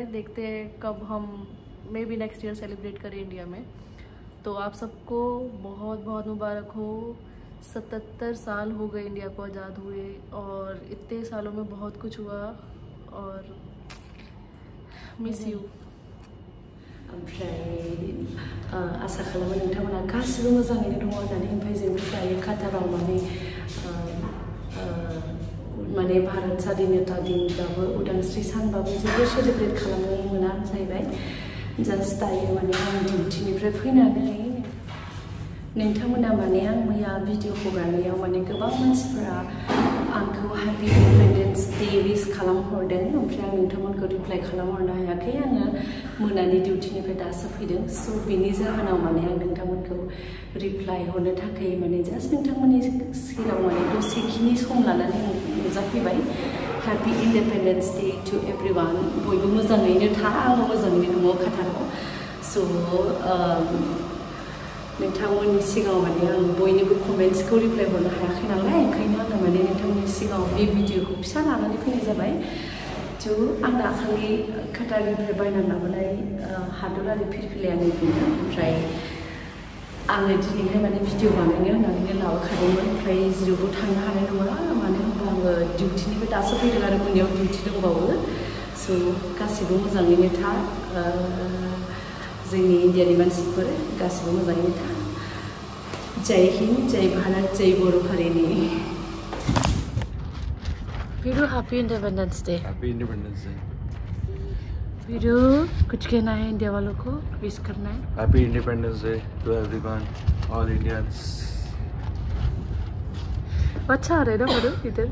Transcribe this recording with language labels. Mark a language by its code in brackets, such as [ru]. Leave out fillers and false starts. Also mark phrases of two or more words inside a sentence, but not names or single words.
[hi] देखते हैं कब हम [en] maybe next year [hi] सेलिब्रेट करें इंडिया में। तो आप सबको बहुत बहुत मुबारक हो। 77 साल हो गए इंडिया को आज़ाद हुए और इतने सालों में बहुत कुछ हुआ और [en] miss you. [brx] ओमफ्राय आसा खालामो नोंथांमोना गासिबो मोजाङैनो दङ होननानै। ओमफ्राय जोंबो दायो काटाराव माने भारत स्वाधीनता दिनबाबो उदांस्रि सानबाबो जेबो सेलिब्रेट खालामनो मोना जाहैबाय। जास्ट दायो माने आं डिउटिनिफ्राय फैनानै नोंथांमोना माने आं मैया भिडिअ हगारनायाव माने गोबां मानसिफोरा आंखौ [en] Happy Independence Day [brx] विश खालामहरदों। ओमफ्राय आं नोंथांमोनखौ रिप्लाय खालामहरनो हायाखै, आङो मोनानि डिउटिनिफ्राय दासो फैदों। स' बेनि जाहोनाव माने आं नोंथांमोनखौ रिप्लाय हरनो थाखाय माने जास्ट नोंथांमोननि सेराव माने दसेखिनि सम लानानै नुजाफैबाय। [en] Happy Independence Day to everyone. [brx] बयबो मोजाङैनो था, आंबो मोजाङैनो दङ काटाराव। स' नोंथांमोननि सिगाङाव माने आं बयनिबो कमेन्ट्सखौ रिप्लाय हरनो हायाखै नालाय, ओंखायनो आङो माने नोंथांमोननि सिगाङाव बे भिडिअखौ फिसा लानानै फैनाय जाबाय। थ' आं दाखालि काटारनिफ्राय बायनानै लाबोनाय हादरारि फिरफिलायानो बेनो। ओमफ्राय आङो दिनैहाय माने भिडिअ बानायनो होननानैनो लाबोखादोंमोन, ओमफ्राय जेरावबो थांनो हानाय नङा, मानो होनबा आङो डिउटिनिफ्राय दासो फैदों आरो मोनायाव डिउटि दंबावो। स' गासैबो मोजाङैनो था, जोंनि इन्डियानि मानसिफोर गासिबो मोजाङैनो था। [hi] जय हिन्द, जय भारत, [brx] जय बर' हारिनि। [en] वीरू Happy Independence Day. Happy Independence Day. [hi] वीरू कुछ कहना है इंडिया वालों को, विश करना है। [en] Happy Independence Day to everyone, all Indians. [hi] अच्छा आ रहा है ना वीरू इधर?